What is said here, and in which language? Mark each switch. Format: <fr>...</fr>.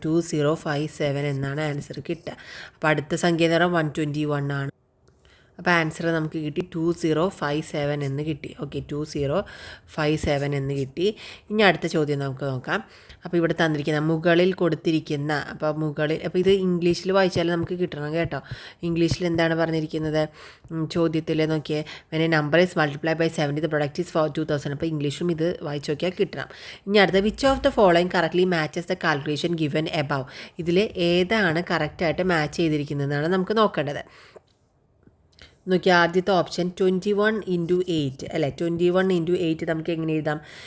<ml>2057 എന്നാണ് ആൻസർ കിട്ടുക. അപ്പോൾ അടുത്ത സംഖ്യ എന്ന് പറഞ്ഞാൽ 121 ആണ്. അപ്പോൾ ആൻസർ നമുക്ക് കിട്ടി 2057 എന്ന് കിട്ടി. ഓക്കെ, 2057 എന്ന് കിട്ടി. ഇനി അടുത്ത ചോദ്യം നമുക്ക് നോക്കാം. അപ്പോൾ ഇവിടെ തന്നിരിക്കുന്ന മുകളിൽ കൊടുത്തിരിക്കുന്ന അപ്പോൾ ഇത് ഇംഗ്ലീഷിൽ വായിച്ചാൽ നമുക്ക് കിട്ടണം കേട്ടോ. ഇംഗ്ലീഷിൽ എന്താണ് പറഞ്ഞിരിക്കുന്നത് ചോദ്യത്തിൽ നോക്കിയേ,</ml> <en>when a number is multiplied by 70 the product is for 2000.</en> <ml>അപ്പോൾ ഇംഗ്ലീഷും ഇത് വായിച്ച് നോക്കിയാൽ കിട്ടണം. ഇനി അടുത്ത</ml> <en>Which of the following correctly matches the calculation given above.</en> <ml>ഇതിൽ ഏതാണ് കറക്റ്റായിട്ട് മാച്ച് ചെയ്തിരിക്കുന്നതെന്നാണ് നമുക്ക് നോക്കേണ്ടത്. നോക്കിയാൽ ആദ്യത്തെ ഓപ്ഷൻ 21 × 8 അല്ലേ. 21 × 8 നമുക്ക് എങ്ങനെ എഴുതാം?</ml>